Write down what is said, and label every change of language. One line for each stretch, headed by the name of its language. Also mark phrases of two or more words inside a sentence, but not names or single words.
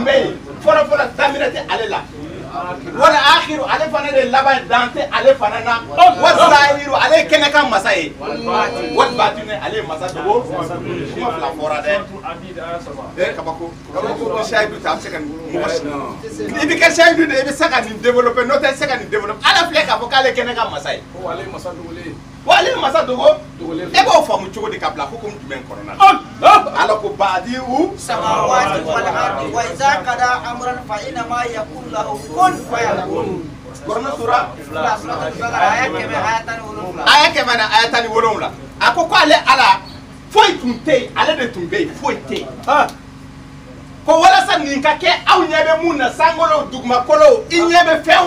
Bambara: bɛ yen fɔlɔ daminɛ tɛ ale la wala akhiru ale fana de laban dan tɛ ale fana na wa zahiru ale ye kɛnɛkan masa ye
Arabic: والباطن
Bambara: ale ye masa dogo kuma fila fɔra dɛ kabako sahidu ta a bɛ se ka i bɛ kɛ sahidu de i bɛ se ka nin développer n'o tɛ se ka nin développer ala filɛ k'a fɔ k'ale ye kɛnɛkan masa ye wa ale ye masa dogo e b'o faamu cogo di ka bila hukumu jumɛn kɔnɔna na ala ko badi'u
Arabic: السماوات والأرض وإذا قضى أمرا فإنما يقول له كن فيكون
Bambara: Korona sura aya kɛmɛ na aya 17 a ko ale ala foyi tun tɛ yen ale de tun bɛ yen foyi tɛ yen ko walasa nin ka kɛ aw ɲɛ bɛ mun na sankolo dugumakolo i ɲɛ bɛ fɛn